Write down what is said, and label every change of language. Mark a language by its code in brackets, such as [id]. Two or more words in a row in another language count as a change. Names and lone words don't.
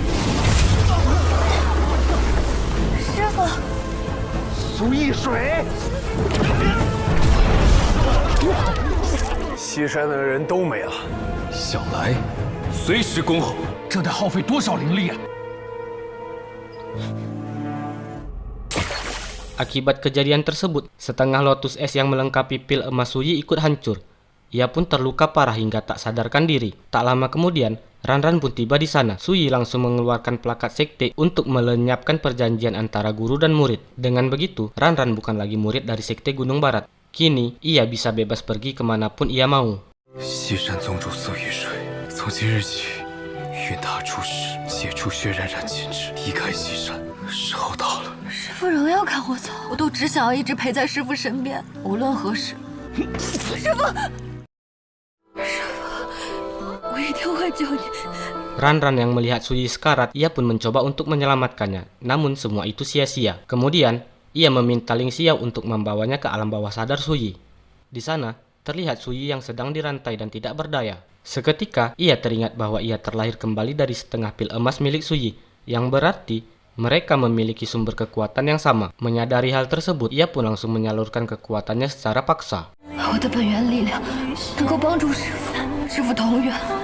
[zh] 师傅，苏易水，西山的人都没了。想来，随时恭候。这得耗费多少灵力啊！ [id] Akibat kejadian tersebut, setengah lotus es yang melengkapi pil emas Suyi ikut hancur. Ia pun terluka parah hingga tak sadarkan diri. Tak lama kemudian, Ranran pun tiba di sana. Suyi langsung mengeluarkan plakat sekte untuk melenyapkan perjanjian antara guru dan murid. Dengan begitu, Ranran bukan lagi murid dari sekte Gunung Barat. Kini, ia bisa bebas pergi kemanapun ia mau. [zh] 西山宗主苏雨水，从今日起，允他出使，解除薛冉冉禁制，离开西山。时候到了。师父仍要赶我走，我都只想要一直陪在师父身边，无论何时。师父，我一定会救你。 [id] Ranran yang melihat Suyi sekarat, ia pun mencoba untuk menyelamatkannya. Namun semua itu sia-sia. Kemudian, ia meminta Ling Xiao untuk membawanya ke alam bawah sadar Suyi. Di sana, terlihat Suyi yang sedang dirantai dan tidak berdaya. Seketika, ia teringat bahwa ia terlahir kembali dari setengah pil emas milik Suyi, yang berarti mereka memiliki sumber kekuatan yang sama. Menyadari hal tersebut, ia pun langsung menyalurkan kekuatannya secara paksa. [zh] 我的本源力量能够帮助师父，师父同源。